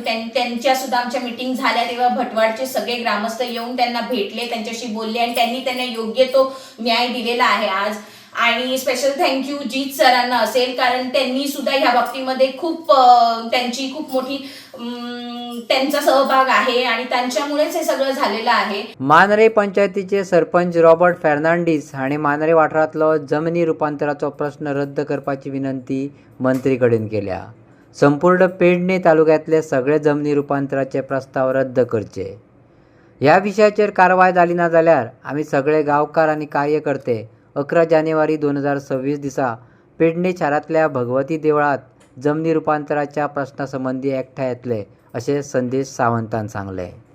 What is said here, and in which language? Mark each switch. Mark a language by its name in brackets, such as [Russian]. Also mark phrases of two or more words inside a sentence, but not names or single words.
[Marathi] त्यांच्या सुद्धा आमच्या मीटिंग झाल्या तेव्हा भटवाडचे सगळे ग्रामस्थ येऊन त्यांना भेटले, त्यांच्याशी बोलले आणि त्यांना योग्य तो न्याय दिलेला आहे आज. आणि [English] special thank you [Marathi] जीत सरांना असेल कारण त्यांनी सुद्धा ह्या बाबतीमध्ये त्यांची खूप मोठी त्यांचा सहभाग आहे आणि त्यांच्यामुळेच हे सगळं झालेलं आहे. [Konkani] मानरे पंचायतीचे सरपंच रॉबर्ट फर्नांडीस हांणी मानरे वाठारांतलो जमनी रुपांतराचो प्रश्न रद्द करपाची विनंती मंत्री कडेन केल्या. संपूर्ण पेडणे तालुक्यांतले सगळे जमनी रुपांतराचे प्रस्ताव रद्द करचे. ह्या विशयाचेर कारवाय जाली ना जाल्यार आमी सगळे गांवकार आनी कार्यकर्ते 11 जानेवारी 2026 दिसा पेडणे शारांतल्या भगवती देवळात जमनी रुपांतराच्या प्रश्ना संबंधी एकठांय येतले अशें संदेश सावंतान सांगले.